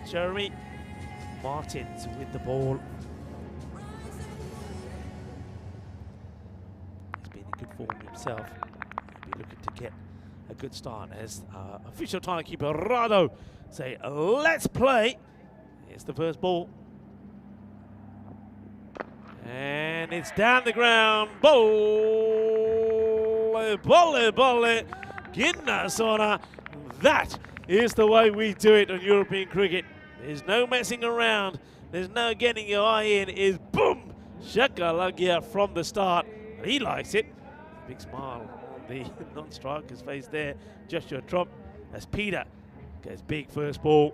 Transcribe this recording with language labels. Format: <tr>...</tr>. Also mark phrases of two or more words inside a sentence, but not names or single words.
<en>Jeremy Martins with the ball. He's been in good form himself. He'll be looking to get a good start as official timekeeper Rado say, let's play. Here's the first ball. And it's down the ground. Bolle, bolle, bolle. Ginna Sona. That Here's the way we do it on European cricket. There's no messing around. There's no getting your eye in. Is boom, shakalaka from the start. And he likes it. Big smile on the non-striker's face there. Joshua Trump as Peter goes big first ball.</en>